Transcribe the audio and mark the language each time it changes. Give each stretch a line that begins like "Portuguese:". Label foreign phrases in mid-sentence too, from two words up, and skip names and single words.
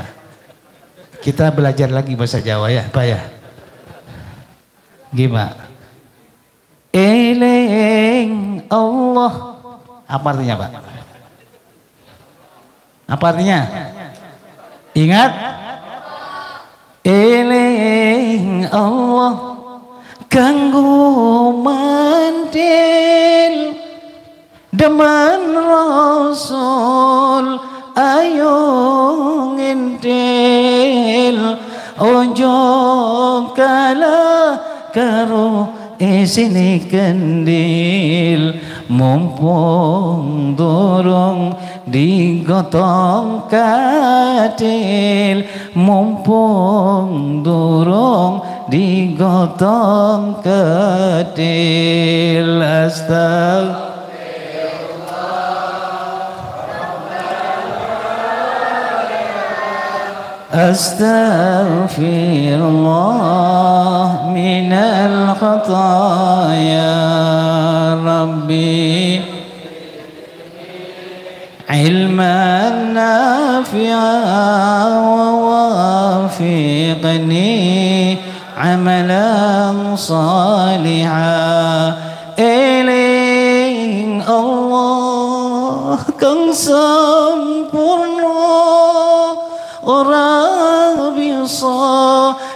Indonesian: Kita belajar lagi bahasa Jawa ya Pak ya.
Javanese: Gimana? Eling Allah.
Indonesian: Apa artinya Pak? Apa artinya? Ingat?
Javanese: Eling Allah kanggo mantil demen Rasul ayo ngintil ojo kalah karo isini kendil mumpung durung digotong katil, mumpung durung digotong katil.
Arabic: أستغفر الله من الخطايا، ربي علما نافعا ووفقني عملا صالحة.
Javanese: Eling Allah kang sampurna ora bisa